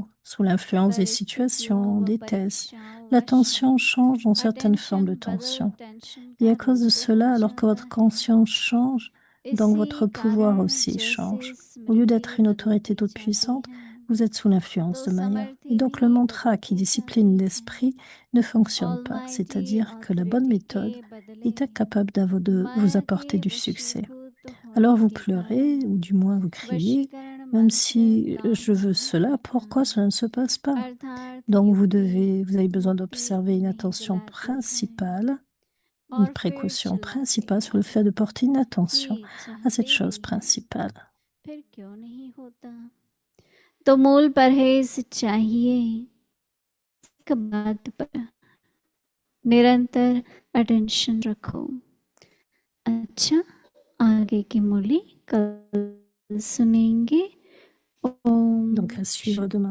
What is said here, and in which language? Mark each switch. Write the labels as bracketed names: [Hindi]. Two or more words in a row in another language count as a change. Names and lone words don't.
[French] Sous l'influence des situations, des tests, l'attention change dans certaines formes de tension. Et à cause de cela, alors que votre conscience change, donc votre pouvoir aussi change. Au lieu d'être une autorité toute puissante, vous êtes sous l'influence [Hindi] तो [French] de Maya. [Hindi] समर्थी [French] Et donc le [Hindi] भी [French] mantra qui [Hindi] बदलते [French] discipline [Hindi] जाते हैं [French] l'esprit ne fonctionne pas. [Hindi] Almighty [French] C'est-à-dire que la bonne [Hindi] authority [French] méthode [Hindi] के बदले [French] est incapable de vous [Hindi] माया [French] apporter [Hindi] के [French] du succès. [Hindi] वशीभूत [French] Alors [Hindi] होने [French] vous [Hindi] के [French] pleurez, [Hindi] कारण [French] ou du moins vous criez, [Hindi] वशीकरण [French] même [Hindi] मंत्र [French] si [Hindi] काम [French] je veux [Hindi] नहीं [French] cela, pourquoi [Hindi] करता [French] cela ne se passe pas? [Hindi] अर्थात [French] Donc vous [Hindi] युक्ति [French] avez besoin [Hindi] बुद्धि [French] d'observer une [Hindi] उन्हें [French] attention [Hindi] जलाती है [French] principale, une [Hindi] और फिर [French] précaution [Hindi] चिल्लाते [French] principale sur le [Hindi] हैं [French] fait de porter une attention [Hindi] कि [French] à cette [Hindi] चाहते [French] chose [Hindi] भी हैं [French] principale. [Hindi] फिर क्यों नहीं होता तो मूल परहेज चाहिए एक बात पर निरंतर अटेंशन रखो अच्छा आगे की मुरली कल सुनेंगे ओम [French] Donc à suivre demain.